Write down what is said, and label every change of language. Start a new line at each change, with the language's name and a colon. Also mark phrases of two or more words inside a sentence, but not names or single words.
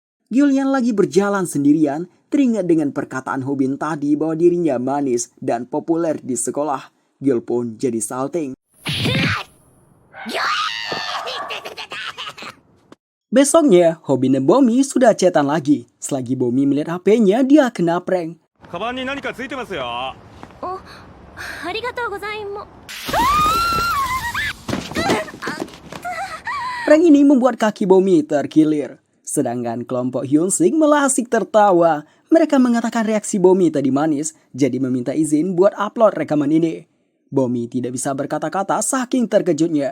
Indonesian: Gil yang lagi berjalan sendirian teringat dengan perkataan Hobin tadi bahwa dirinya manis dan populer di sekolah. Gil pun jadi salting. Besoknya, Hobin dan Bomi sudah chatan lagi. Selagi Bomi melihat HP-nya, dia kena prank.
Japanese: カバンに何かついてますよ。ありがとうございます。
Indonesian: Prank ini membuat kaki Bomi terkilir. Sedangkan kelompok Hyunsik malah asik tertawa. Mereka mengatakan reaksi Bomi tadi manis, jadi meminta izin buat upload rekaman ini. Bomi tidak bisa berkata-kata saking terkejutnya.